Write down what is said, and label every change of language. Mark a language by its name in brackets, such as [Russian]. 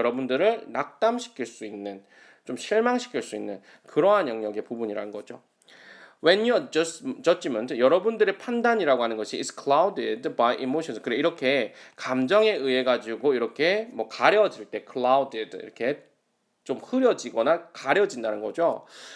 [Korean] 여러분들을 낙담시킬 수 있는, 좀 실망시킬 수 있는 그러한 영역의 부분이라는 거죠. [English] When your judgment, [Korean] 여러분들의 판단이라고 하는 것이 [English] is clouded by emotions. [Korean] 그래 이렇게 감정에 의해 가지고 이렇게 뭐 가려질 때 clouded 이렇게 좀 흐려지거나 가려진다는 거죠.